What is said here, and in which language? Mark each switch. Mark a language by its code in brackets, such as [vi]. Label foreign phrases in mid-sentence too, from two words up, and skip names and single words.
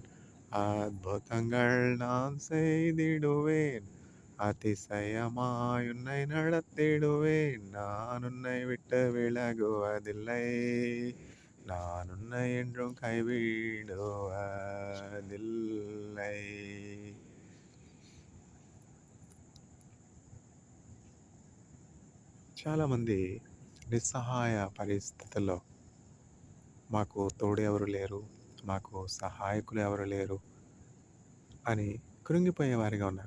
[ta] அற்புதங்கள் நான் செய்திடுவேன், அதிசயமாய் உன்னை நடத்திடுவேன். நான் உன்னை விட்டு விலகுவதில்லை, நான் உன்னை என்றும் கைவிடுவதில்லை. [te] చాలామంది నిస్సహాయ పరిస్థితుల్లో మాకు తోడు ఎవరు లేరు, మాకు సహాయకులు ఎవరు లేరు అని కృంగిపోయేవారిగా ఉన్నారు.